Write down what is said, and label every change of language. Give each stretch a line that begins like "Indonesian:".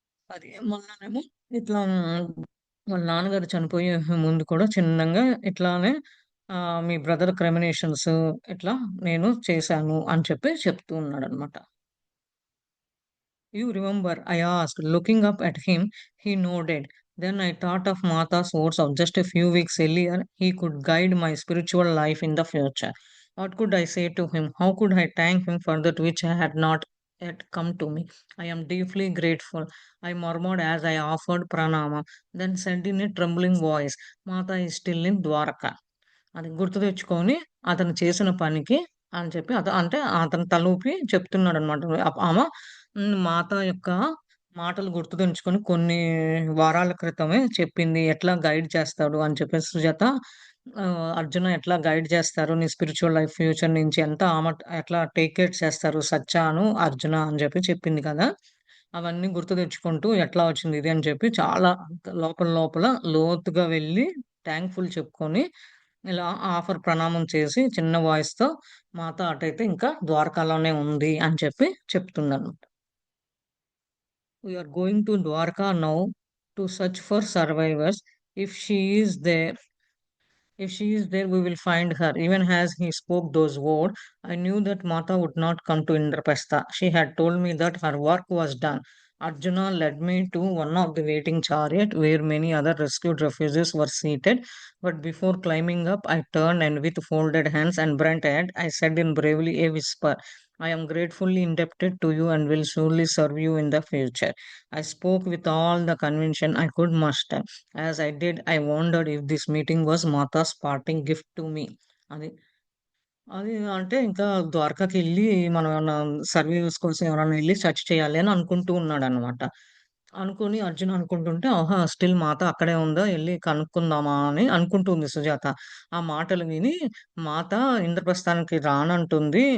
Telugu: అది మొన్ననేమో ఇట్లా వాళ్ళ నాన్నగారు చనిపోయే ముందు కూడా చిన్నంగా ఇట్లానే మీ బ్రదర్ క్రిమినేషన్స్ ఇట్లా నేను చేశాను అని చెప్పి చెప్తూ ఉన్నాడనమాట.
English: "You remember?" I asked. Looking up at him, he nodded. Then I thought of Mata's words of just a few weeks earlier. He could guide my spiritual life in the future. What could I say to him? How could I thank him for that which had not yet come to me? I am deeply grateful. I murmured as I offered pranama, then said in a trembling voice, Mata is still in Dwarka.
Telugu: అది గుర్తు తెచ్చుకొని అతను చేసిన పనికి అని చెప్పి అంటే అతను తలూపి చెప్తున్నాడనమాట. ఆమె మాత యొక్క మాటలు గుర్తు తెంచుకొని కొన్ని వారాల క్రితమే చెప్పింది. ఎట్లా గైడ్ చేస్తాడు అని చెప్పేసి సుజాత అర్జున ఎట్లా గైడ్ చేస్తారు నీ స్పిరిచ్యువల్ లైఫ్ ఫ్యూచర్ నుంచి అంతా ఆమె ఎట్లా టేక్ కేర్ చేస్తారు సత్యాను, అర్జున అని చెప్పి చెప్పింది కదా! అవన్నీ గుర్తు తెచ్చుకుంటూ ఎట్లా వచ్చింది ఇది అని చెప్పి చాలా లోపల లోపల లోతుగా వెళ్లి థాంక్‌ఫుల్ చెప్పుకొని ఇలా ఆఫర్ ప్రణామం చేసి చిన్న వాయిస్‌తో మాతో అటైతే ఇంకా ద్వారకాలోనే ఉంది అని చెప్పి చెప్తుందనమాట.
English: "We are going to Dwarka now to search for survivors. If she is there If she is there, we will find her." Even as he spoke those words, I knew that Mata would not come to Indraprastha. She had told me that her work was done. Arjuna led me to one of the waiting chariot where many other rescued refugees were seated. But before climbing up, I turned and with folded hands and bent head, I said in bravely a whisper, I am gratefully indebted to you and will surely serve you in the future. I spoke with all the conviction I could muster. As I did, I wondered if this meeting was Mata's parting gift to me.
Telugu: అది. అది అంటే ఇంకా ద్వారకాకెళ్ళి మనం ఏమన్నా సర్వీవల్స్ కోసం ఎవరైనా ఎళ్లి search చేయాలి అని అనుకుంటూ ఉన్నాడనమాట. అనుకోని అర్జున్ అనుకుంటుంటే, ఆహా! స్టిల్ మాత అక్కడే ఉందా? ఎళ్లి కనుక్కుందామా అని అనుకుంటుంది సుజాత. ఆ మాటలు విని మాత ఇంద్రప్రస్థానికి రానంటుంది.